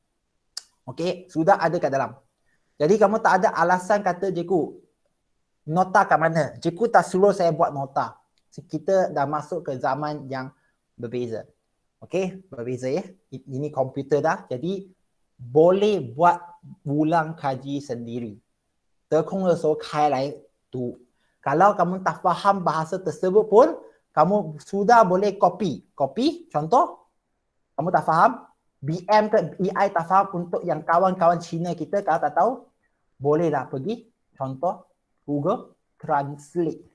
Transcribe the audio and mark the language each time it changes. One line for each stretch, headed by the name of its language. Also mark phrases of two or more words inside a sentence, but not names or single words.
Malay: Okey, sudah ada kat dalam. Jadi kamu tak ada alasan kata cikgu, nota kat mana? Cikgu tak suruh saya buat nota. Kita dah masuk ke zaman yang berbeza. Okey, berbeza Ini komputer dah. Jadi boleh buat ulang kaji sendiri.
Chinese: 得空的时候开来读.
Malay: Kalau kamu tak faham bahasa tersebut pun, kamu sudah boleh copy. Copy, contoh, kamu tak faham, BM ke EI tak faham untuk yang kawan-kawan Cina kita, kalau tak tahu, bolehlah pergi, contoh, Google Translate.